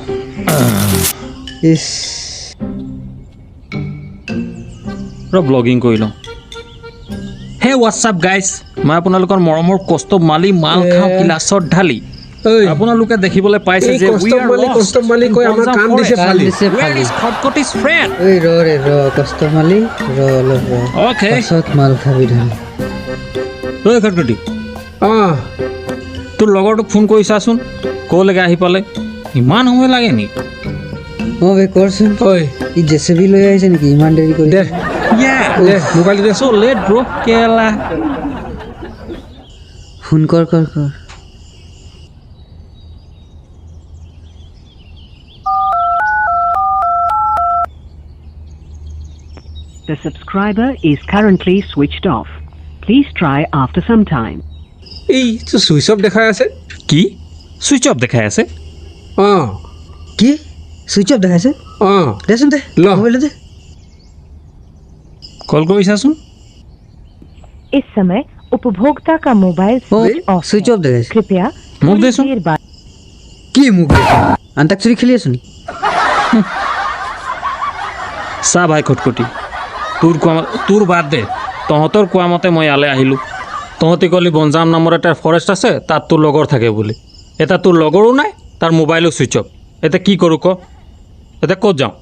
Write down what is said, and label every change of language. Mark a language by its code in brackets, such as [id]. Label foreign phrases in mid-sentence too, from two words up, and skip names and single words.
[as] ইছ ব্লগিং কৰি লওঁ [en] hey what's up guys [as] মই আপোনালোকৰ মৰমৰ কষ্টম মালি মাল খাওঁ গিলাচত ঢালি আপোনালোকে দেখিবলৈ পাইছে যে খটখটি's friend ঐ ৰ কষ্ট মালি অলপ অ'কে পাছত মাল খাবি ধৰি ঐ খটখটি অঁ তোৰ লগৰটোক ফোন কৰিছাচোন ক'লৈকে আহি পালে ইমান সময় লাগে নি অঁ বে কৰচোন ঐ ই জেচিবি লৈ আহিছে নেকি ইমান দেৰি কৰি দে মোবাইলটো দে [en] so late bro কেলা [as] ফোন কৰ [en] The subscriber is currently switched off. Please try after some time. [as] এইটো [en] switch off [as] দেখাই আছে কি [en] switch off [as] দেখাই আছে অঁ কি [en] switch off [as] দেখাইছে অঁ দেচোন দে ল। মোবাইলটো দে কল কৰিছাচোন [hi] इस समय उपभोक्ता का मोबाइल [as] অঁ [en] switch off [as] ছুইচ [hi] है। [as] অফ দেখাইছে [hi] कृपया [as] মোক [hi] थोड़ी [as] देसुन। [hi] देर बाद [as] কি মোক আন্তাক্ষৰী খেলি আছো নি চা ভাই খটখটি তোৰ বাদ দে তহঁতৰ কোৱা মতে মই ইয়ালৈ আহিলোঁ তহঁতি ক'লি বনজাম নামৰ এটা ফৰেষ্ট আছে তাত তোৰ লগৰ থাকে বুলি এতিয়া তোৰ লগৰো নাই তাৰ মোবাইলো [en] switch off [as] এতিয়া কি কৰোঁ ক এতিয়া ক'ত যাওঁ